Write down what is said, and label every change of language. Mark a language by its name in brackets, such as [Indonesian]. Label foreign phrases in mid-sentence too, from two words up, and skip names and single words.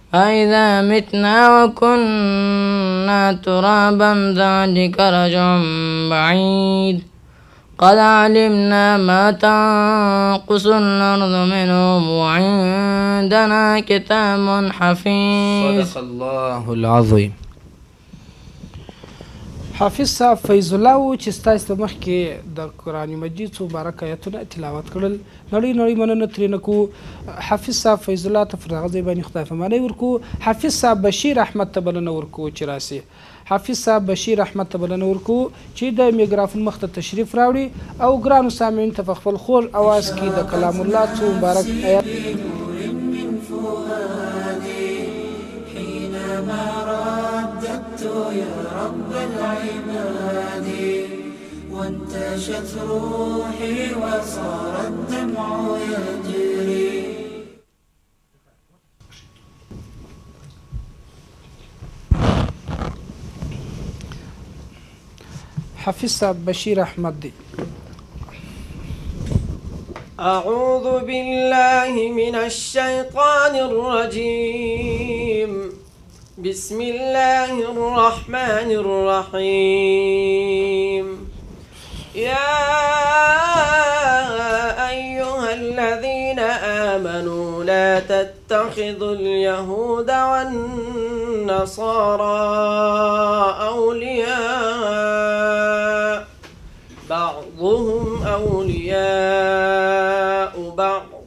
[Arabic] أإذا متنا وكنا ترابا ذلك رجع بعيد قد علمنا ما تنقص الأرض منهم وعندنا كتاب حفيظ. صدق الله العظيم. [Pashto] حافظ صاحب فیض الله و چې ستاسو په مخ کې د قرآن مجید څو مبارک آیتونه تلاوت کړل. نړۍ مننه ترې نه کوو. حافظ صاحب فیض الله ته پر هغه ځای باندې خدای فمانۍ ورکوو. حافظ صاحب بشیر احمد ته بلنه ورکوو چې راسي. حافظ صاحب بشیر احمد ته بلنه ورکوو چې د میکرافون مخ ته تشریف راوړي او ګرانو سامعین ته په خپل خوږ اواز کې د کلام الله څو مبارک آیات [Arabic] رب العباد وانتشت روحي وصار الدمع يجري. [Pashto] حافظ صاحب بشیر احمد دی. [Arabic] أعوذ بالله من الشيطان الرجيم. بسم الله الرحمن الرحيم. يا أيها الذين آمنوا لا تتخذوا اليهود والنصارى أولياء بعضهم أولياء بعض.